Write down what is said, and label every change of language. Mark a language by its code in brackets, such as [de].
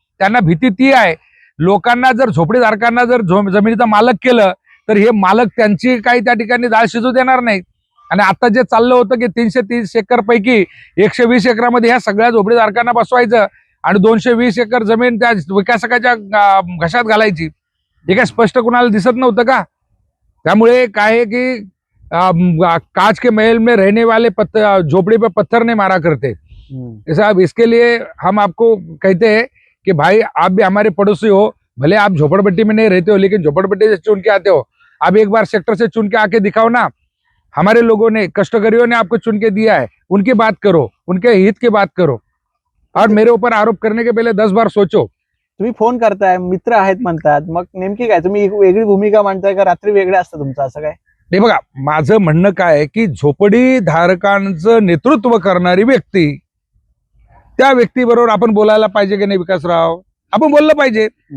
[mr] त्यांना भीती ती आहे, लोकांना जर झोपडीधारकांना जर जमिनीचा मालक केलं तर हे मालक त्यांची काही त्या ठिकाणी डाळ शिजू देणार नाहीत। आणि आता जे चाललं होतं की 330 एकर पैकी 120 एकरामध्ये ह्या सगळ्या झोपडीधारकांना बसवायचं आणि 220 एकर जमीन त्या विकासकाच्या घशात घालायची, हे काय स्पष्ट कुणाला दिसत नव्हतं का? त्यामुळे काय आहे की [hi] कांच के महल में रहने वाले झोपड़ी पे पत्थर नहीं मारा करते। साहब इसके लिए हम आपको कहते हैं कि भाई आप भी हमारे पड़ोसी हो, भले आप झोपड़पट्टी में नहीं रहते हो लेकिन झोपड़पट्टी से चुन के आते हो, आप एक बार सेक्टर से चुन के आके दिखाओ ना। हमारे लोगों ने, कष्टकरियों ने आपको चुन के दिया है, उनकी बात करो, उनके हित की बात करो और मेरे ऊपर आरोप करने के पहले 10 बार सोचो। [mr] तुम्ही फोन करताय, मित्र आहेत म्हणतात, मग नेमकी काय तुम्ही एक वेगळी भूमिका मांडताय का रात्री वेगळं असतं तुमचं, असं काय? नाही बघा, माझं म्हणणं काय आहे की झोपडी धारकांचं नेतृत्व करणारी व्यक्ती, त्या व्यक्तीबरोबर आपण बोलायला पाहिजे की नाही विकासराव? आपण बोललं पाहिजे.